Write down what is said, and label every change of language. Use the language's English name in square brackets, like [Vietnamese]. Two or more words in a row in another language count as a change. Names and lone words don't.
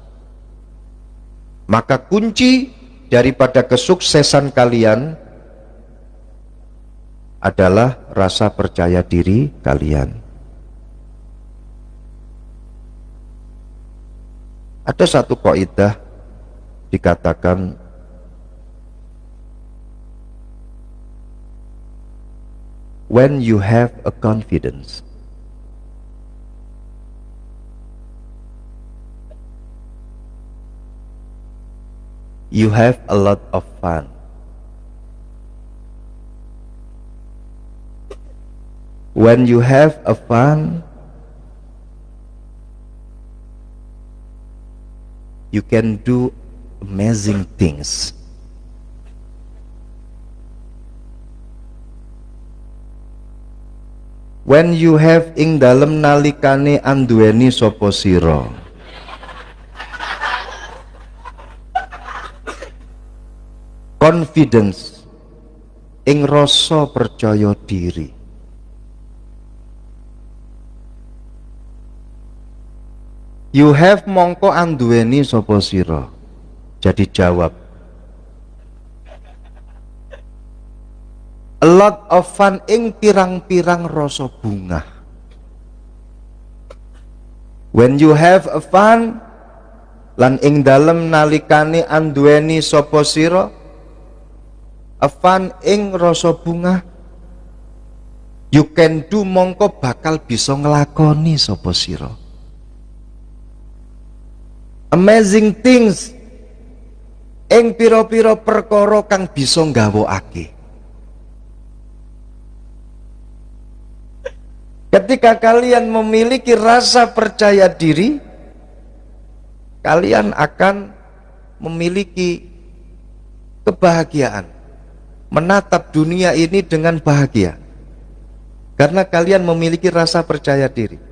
[Indonesian] Maka kunci daripada kesuksesan kalian adalah rasa percaya diri kalian. Ada satu kaidah dikatakan, [English] when you have a confidence, you have a lot of fun. When you have a fun, you can do amazing things. When you have [Javanese] ing dalem nalikane anduweni sapa sira, confidence, ing rasa percaya diri, [English] You have [Javanese] mongko anduweni sapa sira. [Indonesian] Jadi jawab, [English] a lot of fun [Javanese] ing pirang-pirang rasa bunga. [English] When you have a fun [Javanese] lan ing dalem nalikane anduweni sapa sira [English] a fun [Javanese] ing rasa bunga, [English] you can do [Javanese] mongko bakal bisa nglakoni sapa sira [English] amazing things [Javanese] ing pira-pira perkara kang bisa nggawokake. [Indonesian] Ketika kalian memiliki rasa percaya diri, kalian akan memiliki kebahagiaan, menatap dunia ini dengan bahagia karena kalian memiliki rasa percaya diri.